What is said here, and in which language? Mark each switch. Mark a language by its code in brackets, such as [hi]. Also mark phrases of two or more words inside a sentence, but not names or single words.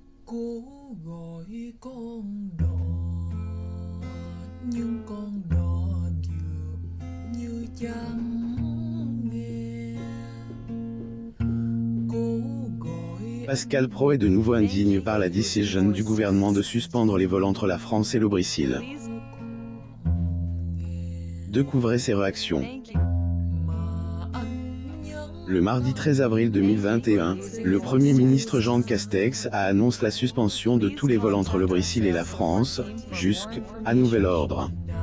[vi] Cố gọi con đò nhưng con đò dường như chẳng nghe. Cố gọi [fr] Pascal Praud est de nouveau indigne par la décision du gouvernement de suspendre les vols entre la France et le Brésil. Découvrez ses réactions. Le mardi 13 avril 2021, le Premier ministre Jean Castex a annoncé la suspension de tous les vols entre le Brésil et la France, jusqu'à nouvel ordre.